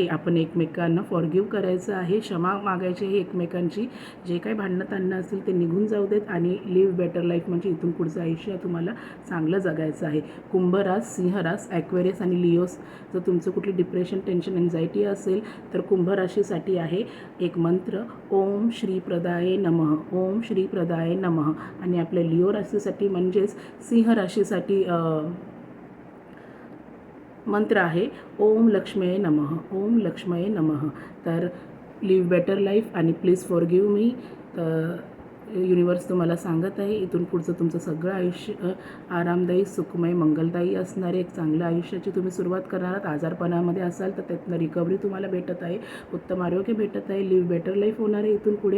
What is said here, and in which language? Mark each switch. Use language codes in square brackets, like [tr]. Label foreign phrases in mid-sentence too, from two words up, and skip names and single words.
[mr] आपण एकमेकांना फॉरगिव्ह करायचं आहे, क्षमा मागायची आहे एकमेकांची. जे काही भांडणं ताणणं असतील ते निघून जाऊ देत आणि [en] live better life [mr] म्हणजे इथून पुढचं आयुष्य तुम्हाला चांगलं जगायचं आहे. कुंभ रास, सिंह रास, ॲक्वेरियस आणि लिओस. जर तुमचं कुठली [en] depression, tension, anxiety [mr] असेल, तर कुंभ राशीसाठी आहे एक मंत्र, [sa] ओम श्री प्रदाय नमः, ओम श्री प्रदाय नमः. [mr] आणि आपल्या लिओ राशीसाठी म्हणजेच सिंह राशीसाठी मंत्र आहे [sa] ओम लक्ष्मये नमः, ओम लक्ष्मये नमः. [en] तर live better life आणि please forgive me. [mr] तर युनिवर्स तुम्हाला सांगत आहे इथून पुढचं तुमचं सगळं आयुष्य आरामदायी, सुखमय, मंगलदायी असणारे एक चांगल्या आयुष्याची तुम्ही सुरुवात करणार आहात. आजारपणामध्ये असाल तर त्यातनं रिकव्हरी तुम्हाला भेटत आहे, उत्तम आरोग्य भेटत आहे, [en] live better life [mr] होणार आहे इथून पुढे.